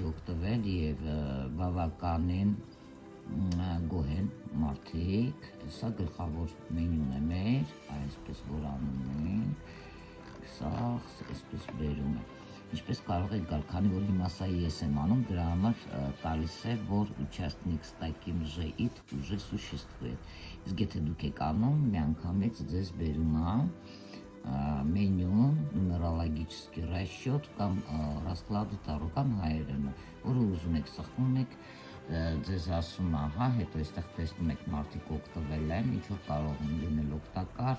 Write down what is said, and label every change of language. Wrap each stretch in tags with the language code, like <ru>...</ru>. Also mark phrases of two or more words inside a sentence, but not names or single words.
<hy>օգտվել և բավականին գոհ են մարդիկ, սա գլխավոր մենյուն է մեր, այսպես որ անում ենք, սա այսպես բերում է, ինչպես կարող եք գալ, քանի որ հիմա սա ես եմ անում, դրա համար տալիս է, որ</hy> <ru>участник с таким же id уже существует,</ru> <hy>իսկ եթե դուք եք անում, մի անգամից ձեզ բերում է մենյուն,</hy> <ru>нумерологический расчет</ru> <hy>կամ</hy> <ru>расклады Таро</ru> <hy>կամ հայերենը, որը ուզում եք սխմում եք, ձեզ ասում է, հա, հետո այստեղ տեսնում եք մարդիկ օգտվել են, ինչով կարող են լինել օգտակար,</hy>